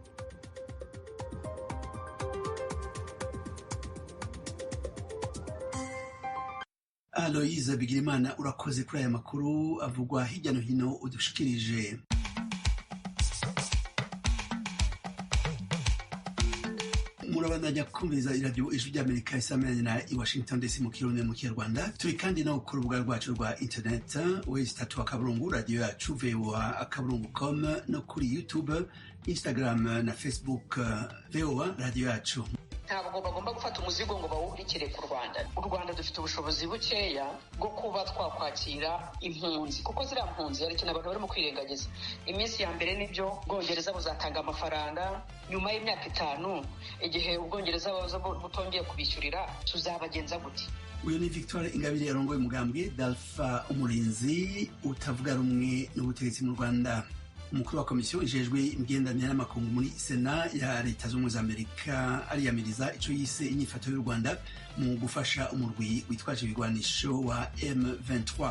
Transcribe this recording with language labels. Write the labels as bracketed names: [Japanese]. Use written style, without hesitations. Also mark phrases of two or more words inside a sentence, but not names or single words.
[Rundi] Aloyize Bigirimana, urakoze kuri aya makuru avugwa hirya no hino udushikirije. Murabandanya kumviriza iradiyo Ijwi ry'Amerika isamiranye na i Washington DC mu Kirundi mu Kinyarwanda. Turi kandi no ku rubuga rwacu rwa internet www.radio yacu voa.com no kuri YouTube, Instagram na Facebook VOA radio yacu. [Kinyarwanda] Ntabwo bagomba gufata umuzigo ngo bawuhurikire ku Rwanda. U Rwanda dufite ubushobozi bukeya bwo kuba twakwakira impunzi, kuko ziriya mpunzi hari ikintu abantu barimo kwirengagiza. Iminsi ya mbere nibyo Ubwongereza buzatanga amafaranga, nyuma y'imyaka 5 igihe Ubwongereza butongeye kubishyurira tuzabagenza gute? [Rundi] Uyu ni Victoire Ingabire yarongoye umugambwe Dalfa Umurinzi utavuga rumwe n'ubutegetsi mu Rwanda. Umukuru wa komisiyo ijejwe imigenderanire n'amakungu muri Sena ya Leta Zunze za Amerika ariyamiriza ico yise inyifato y'u Rwanda mu gufasha umurwi witwaje ibigwanisho wa M23.